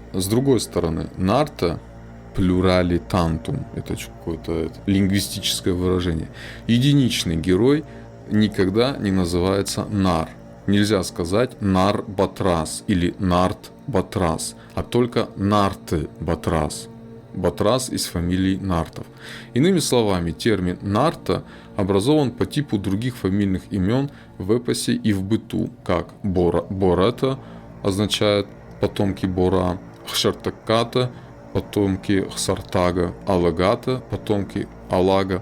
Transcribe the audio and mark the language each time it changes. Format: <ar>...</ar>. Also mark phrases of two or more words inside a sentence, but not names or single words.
<ru>С другой стороны, нарта плюралитантум, это какое-то лингвистическое выражение. Единичный герой никогда не называется нар. Нельзя сказать нар-батрас или нарт-батрас, а только нарты-батрас. Батрас из фамилии нартов. Иными словами, термин нарта образован по типу других фамильных имен в эпосе и в быту, как Бората означает потомки Бора, Хшартаката потомки Хсартага, Алагата потомки Алага.</ru>